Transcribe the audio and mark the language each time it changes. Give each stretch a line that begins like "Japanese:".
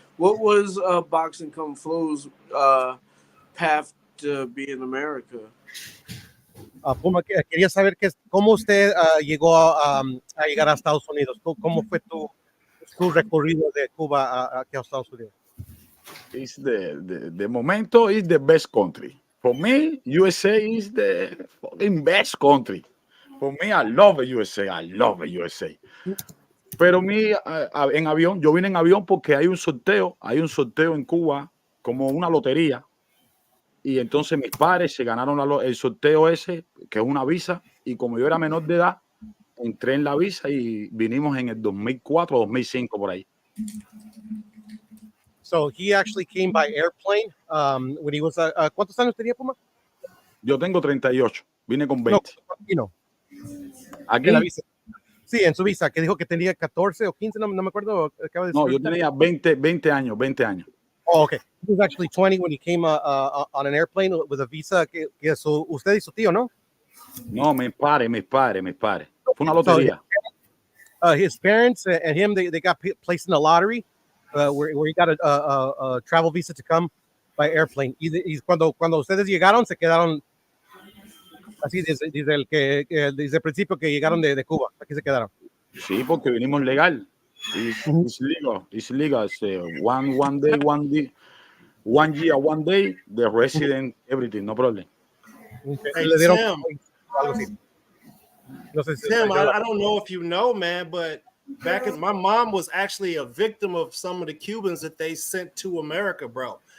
English: What was Boxing Kung Flo's path to be in America?
Spanish: Puma, quería saber cómo usted llegó a llegar a Estados Unidos. ¿Cómo fue tu recorrido de Cuba aquí a Estados Unidos?
English: It's the momento is the best country. For me, USA is the fucking best country. For me, I love USA. I love USA.
Spanish: Pero en avión, yo vine en avión porque hay un sorteo en Cuba, como una lotería. Y entonces mis padres se ganaron el sorteo ese, que es una visa. Y como yo era menor de edad, entré en la visa y vinimos en el 2004 o 2005 por ahí.
English: So he actually came by airplane when he was.
Spanish: ¿Cuántos años tenía, Puma? Yo tengo 38, vine con 20. No, Aquí. en la visa. Sí, en su visa, que dijo que tenía 14 o 15, no me acuerdo. No, yo tenía 20 años.
English: Oh, okay. He was actually 20 when he came on an airplane with a visa.
Spanish: Que usted y su tío, ¿no? No, mis padres. Fue una lotería.
English: So, his parents and him, they got placed in a lottery where he got a travel visa to come by airplane.
Spanish: Y cuando ustedes llegaron, se quedaron así desde el principio que llegaron de Cuba. Aquí se quedaron. Sí, porque vinimos legal.
English: It's legal. It's legal. One day, 1 year, 1 day, the resident, everything, no problem. Hey, Tim, I don't know if you know, man, but my mom was actually a victim of some of the Cubans that they sent to America, bro.